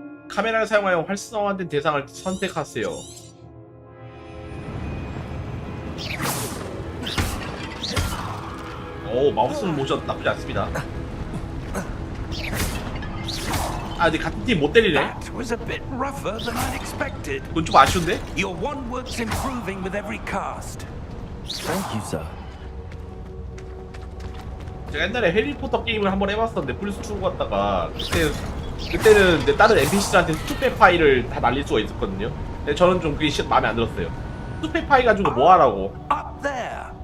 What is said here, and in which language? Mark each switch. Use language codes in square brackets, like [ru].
[ko] 카메라를 사용하여 활성화된 대상을 선택하세요. 오 마법 쓰는 모션 나쁘지 않습니다. 아 근데 같은 팀 못 때리네. [en] That was a bit rougher than I'd expected. [ko] 그건 좀 아쉬운데? [en] Your wand work's improving with every cast. Thank you, sir. [ko] 제가 옛날에 해리포터 게임을 한번 해봤었는데 플스2 갔다가 그때는 내 다른 NPC들한테 수트팩 파일을 다 날릴 수가 있었거든요. 근데 저는 좀 그게 마음에 안 들었어요. 수트팩 파일 가지고 뭐 하라고? [en] Up there.